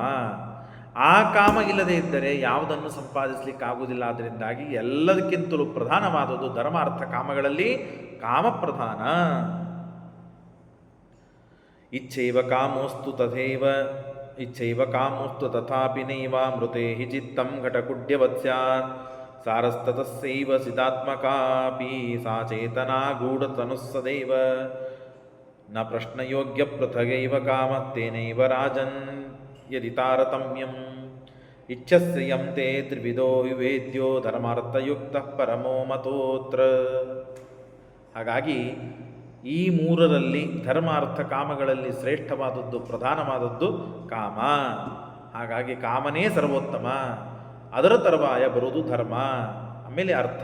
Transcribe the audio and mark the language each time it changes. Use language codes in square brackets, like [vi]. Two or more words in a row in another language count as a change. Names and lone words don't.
[kn] ಆ ಕಾಮ ಇಲ್ಲದೆ ಇದ್ದರೆ ಯಾವುದನ್ನು ಸಂಪಾದಿಸಲಿಕ್ಕಾಗುವುದಿಲ್ಲ. ಅದರಿಂದಾಗಿ ಎಲ್ಲದಕ್ಕಿಂತಲೂ ಪ್ರಧಾನವಾದದ್ದು ಧರ್ಮಾರ್ಥ ಕಾಮಗಳಲ್ಲಿ ಕಾಮ ಪ್ರಧಾನ. [sa] ಇಚ್ಛೈವ ಕಾಮೋಸ್ತು ತಥಾಪಿ ನೈವಾಮೃತೆ ಹಿ ಚಿತ್ತಂ ಘಟಕುಡ್ಯವತ್ ಸ್ಯಾತ್ ಸಾರಸ್ತತಸ್ಸೈವ ಸಿದಾತ್ಮಕಾಪಿ ಸಾ ಚೇತನಾ ಗೂಢತನುಃ ಸದೈವ ನ ಪ್ರಶ್ನಯೋಗ್ಯ ಪೃಥಗೈವ ಕಾಮತ್ತೇನೈವ ರಾಜನ್ ಯದಿ ತಾರತಮ್ಯಂ ಇಚ್ಛಸ್ಯ ಯಂ ತೇ ತ್ರಿವಿಧೋ ವಿವೇದ್ಯೋ ಧರ್ಮಾರ್ಥಯುಕ್ತಃ ಪರಮೋ ಮತೋತ್ರ. [kn] ಹಾಗಾಗಿ ಈ ಮೂರರಲ್ಲಿ ಧರ್ಮಾರ್ಥ ಕಾಮಗಳಲ್ಲಿ ಶ್ರೇಷ್ಠವಾದದ್ದು ಪ್ರಧಾನವಾದದ್ದು ಕಾಮ. ಹಾಗಾಗಿ ಕಾಮನೇ ಸರ್ವೋತ್ತಮ, ಅದರ ತರುವಾಯ ಬರುವುದು ಧರ್ಮ, ಆಮೇಲೆ ಅರ್ಥ.